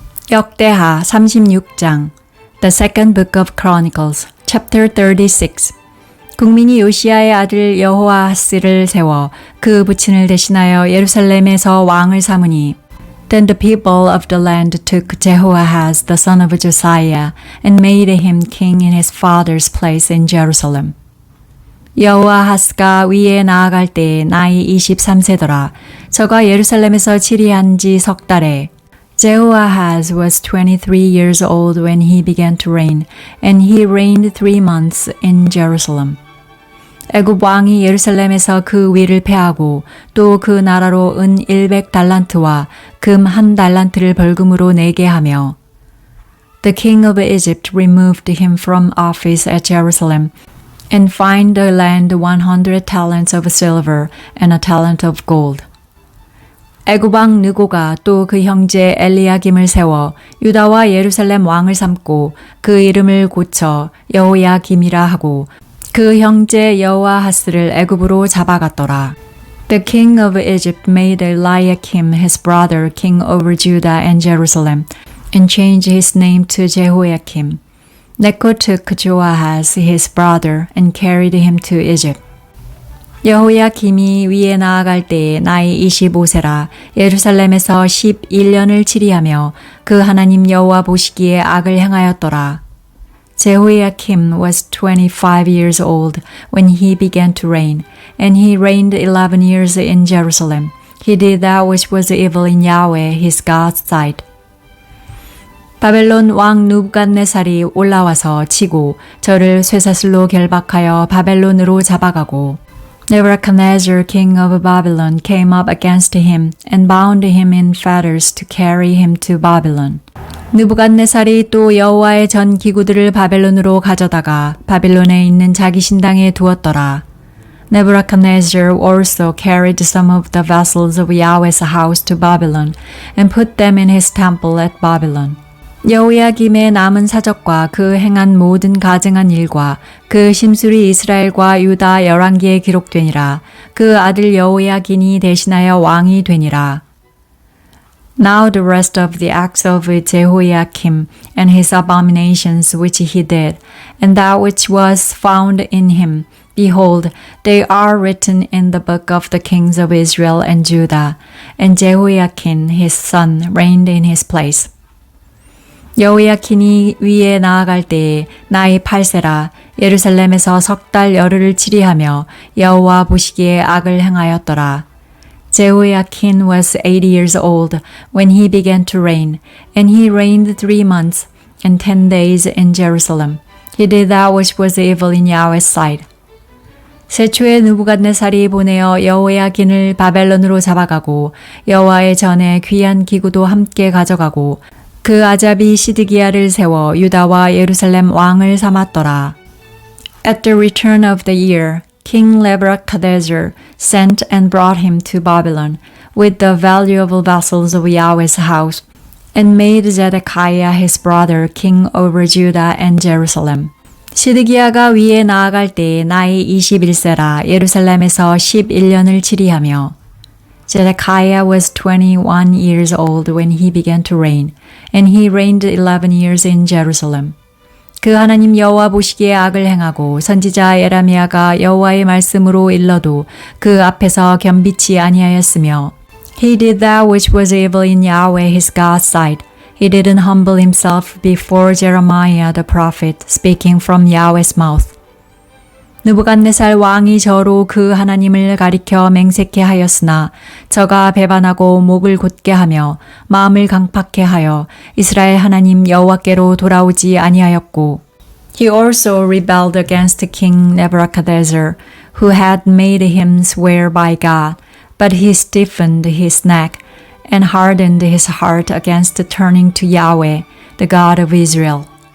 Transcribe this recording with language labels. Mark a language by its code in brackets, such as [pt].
[ko] 역대하 36장 The Second Book of Chronicles, Chapter 36 국민이 요시야의 아들 여호아하스를 세워 그 부친을 대신하여 예루살렘에서 왕을 삼으니 [en] Then the people of the land took Jehoahaz the son of Josiah and made him king in his father's place in Jerusalem. [ko] 여호아하스가 위에 나아갈 때 나이 23세더라. 저가 예루살렘에서 치리한 지 석 달에 [en] Jehoahaz was 23 years old when he began to reign, and he reigned 3 months in Jerusalem. [ko] 애굽 왕이 예루살렘에서 그 위를 패하고 또 그 나라로 은 100달란트와 금 1달란트를 벌금으로 내게 하며 [en] The king of Egypt removed him from office at Jerusalem and fined the land 100 talents of silver and a talent of gold. [ko] 애굽 왕 느고가 또 그 형제 엘리야김을 세워 유다와 예루살렘 왕을 삼고 그 이름을 고쳐 여호야김이라 하고 그 형제 여호아하스를 애굽으로 잡아갔더라. [en] The king of Egypt made Eliakim his brother king over Judah and Jerusalem and changed his name to Jehoiakim. Necho took Joahaz his brother and carried him to Egypt. [ko] 여호야김이 위에 나아갈 때에 나이 25세라 예루살렘에서 11년을 치리하며 그 하나님 여호와 보시기에 악을 행하였더라. [en] Jehoiakim was 25 years old when he began to reign, and he reigned 11 years in Jerusalem. He did that which was evil in Yahweh his God's sight. [ko] 바벨론 왕 누부갓네살이 올라와서 치고 저를 쇠사슬로 결박하여 바벨론으로 잡아가고 [en] Nebuchadnezzar king of Babylon came up against him and bound him in fetters to carry him to Babylon. [ko] 느부갓네살이 또 여호와의 전 기구들을 바벨론으로 가져다가 바벨론에 있는 자기 신당에 두었더라. [en] Nebuchadnezzar also carried some of the vessels of Yahweh's house to Babylon and put them in his temple at Babylon. [ko] 여호야김의 남은 사적과 그 행한 모든 가증한 일과 그 심술이 이스라엘과 유다 열왕기에 기록되니라. 그 아들 여호야긴이 대신하여 왕이 되니라. [en] Now the rest of the acts of Jehoiakim and his abominations which he did, and that which was found in him, behold, they are written in the book of the kings of Israel and Judah, and Jehoiakim his son reigned in his place. [ko] 여호야킨이 위에 나아갈 때에 나이 8세라 예루살렘에서 석 달 열흘을 치리하며 여호와 보시기에 악을 행하였더라. [en] Jehoiakim was 80 years old when he began to reign, and he reigned 3 months and 10 days in Jerusalem. He did that which was evil in Yahweh's sight. [ko] 세초에 느부갓네살이 보내어 여호야긴을 바벨론으로 잡아가고 여호와의 전에 귀한 기구도 함께 가져가고 그 아잡이 시드기야를 세워 유다와 예루살렘 왕을 삼았더라. [en] At the return of the year, King Nebuchadnezzar sent and brought him to Babylon with the valuable vessels of Yahweh's house and made Zedekiah his brother king over Judah and Jerusalem. [ko] 시드기야가 위에 나아갈 때 나이 21세라 예루살렘에서 11년을 치리하며 [en] Zedekiah was 21 years old when he began to reign, and he reigned 11 years in Jerusalem. [ko] 그 하나님 여호와 보시기에 악을 행하고 선지자 예레미야가 여호와의 말씀으로 일러도 그 앞에서 겸비치 아니하였으며 [en] He did that which was evil in Yahweh his God's sight. He didn't humble himself before Jeremiah the prophet, speaking from Yahweh's mouth. [ko] 느부갓네살 왕이 저로 그 하나님을 가리켜 맹세케 하였으나 저가 배반하고 목을 곧게 하며 마음을 강팍해 하여 이스라엘 하나님 여호와께로 돌아오지 아니하였고 [en] He also rebelled against King Nebuchadnezzar, who had made him swear by God, but he stiffened his neck and hardened his heart against turning to Yahweh, the God of Israel.